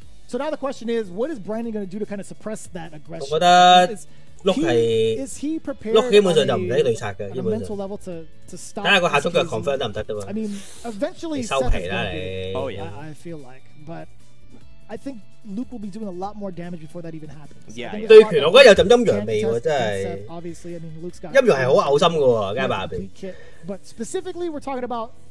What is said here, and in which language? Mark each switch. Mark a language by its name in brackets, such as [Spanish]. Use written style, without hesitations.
[English] So now the question is, what is Brandon going to do to kind of suppress that aggression? [Cantonese] 我覺得碌係碌基本上就唔使對策嘅，基本上。睇下個下速腳 confirm 得唔得啫嘛？你收皮啦你。 [English] Oh yeah, I feel like, but I think Luke will be doing a lot more damage before that even happens. Yeah. [Cantonese] 對拳我覺得有陣陰陽味喎，真係。陰陽係好嘔心嘅喎，街霸入邊。 [English] But specifically, we're talking about.